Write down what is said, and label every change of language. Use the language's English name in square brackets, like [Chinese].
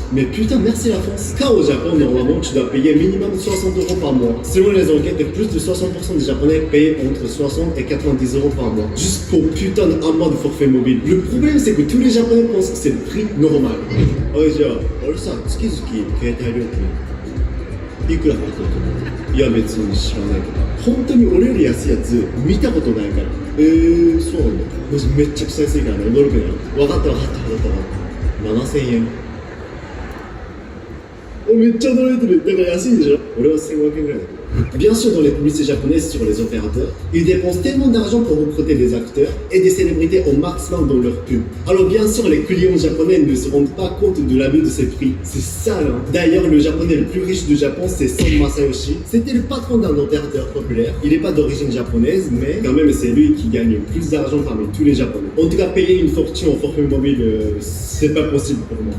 [French] Mais putain, merci la France. Car au Japon, normalement, tu dois payer minimum 60 € par mois. Selon les enquêtes, plus de 60% des Japonais payent entre 60 et 90 € par mois. Juste pour putain d'un mois de forfait mobile. Le problème, c'est que tous les Japonais pensent que c'est le prix normal. Oh, genre, ça, [Japanese] tsuki tsuki, keitai ryoukin. いくら払ってると思う？いや別に知らないけど本当に俺より安いやつ見たことないからそうなんだもしめっちゃくちゃ安いからね驚くなよ分かった7000円めっちゃ驚いてるだから安いんでしょ俺は1500円ぐらいだけど [French] Bien sûr, dans les publicités japonaises sur les opérateurs, ils dépensent tellement d'argent pour recruter des acteurs et des célébrités au maximum dans leur pub. Alors bien sûr, les clients japonais ne se rendent pas compte de l'abus de ces prix. C'est sale, hein. D'ailleurs, le japonais le plus riche du Japon, c'est Son Masayoshi. C'était le patron d'un opérateur populaire. Il n'est pas d'origine japonaise, mais quand même, c'est lui qui gagne le plus d'argent parmi tous les Japonais. En tout cas, payer une fortune en forfait mobile, c'est pas possible pour moi.